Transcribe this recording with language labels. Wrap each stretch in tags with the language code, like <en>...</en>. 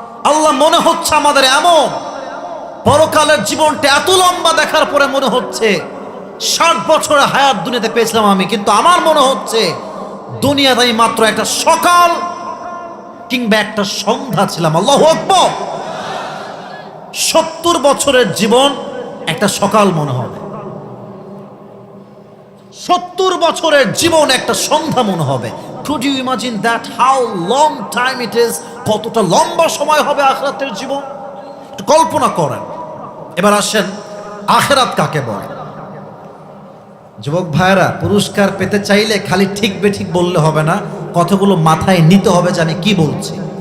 <bn>আল্লাহ মনে হচ্ছে আমাদের এমন পরকালের জীবনটা এত লম্বা দেখার পরে মনে হচ্ছে 60 বছরের হায়াত দুনিয়াতে পেয়েছিলাম আমি, কিন্তু আমার মনে হচ্ছে দুনিয়াতে আমি মাত্র একটা সকাল কিংবা একটা সন্ধ্যা ছিলাম। আল্লাহু আকবার। 70 বছরের জীবন একটা সকাল মনে হবে, 70 বছরের জীবন একটা সন্ধ্যা মনে হবে।</bn> <en>Could you imagine that how long time it is?</en> <bn>কতটা লম্বা সময় হবে আখিরাতের জীবন, একটু কল্পনা করেন। এবার আসেন আখিরাত কাকে বলে। যুবক ভাইরা, পুরস্কার পেতে চাইলে খালি ঠিক বেঠিক বললে হবে না, কতগুলো মাথায় নিতে হবে যে আমি কি বলছি।</bn>